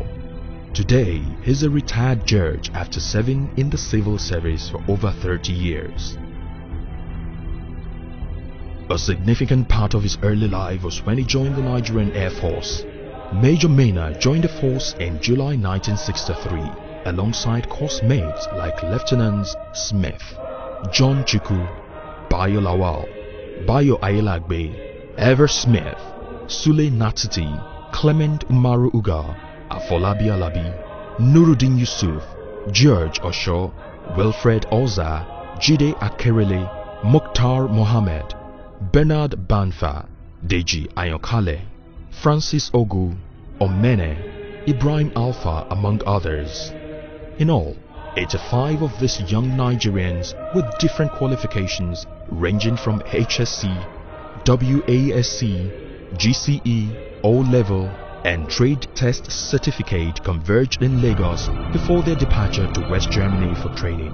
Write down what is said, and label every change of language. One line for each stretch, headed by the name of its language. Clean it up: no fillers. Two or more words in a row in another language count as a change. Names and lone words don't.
English: Today, he's a retired judge after serving in the civil service for over 30 years. A significant part of his early life was when he joined the Nigerian Air Force. Major Maina joined the force in July 1963. Alongside course mates like Lieutenants Smith, John Chukwu, Bayo Lawal, Bayo Ayelagbe, Ever Smith, Sule Natiti, Clement Umaru Uga, Afolabi Alabi, Nuruddin Yusuf, George Osho, Wilfred Oza, Jide Akerele, Mukhtar Mohammed, Bernard Banfa, Deji Ayokale, Francis Ogu, Omene, Ibrahim Alpha, among others. In all, 85 of these young Nigerians with different qualifications ranging from HSC, WASC, GCE, O-Level and Trade Test Certificate converged in Lagos before their departure to West Germany for training.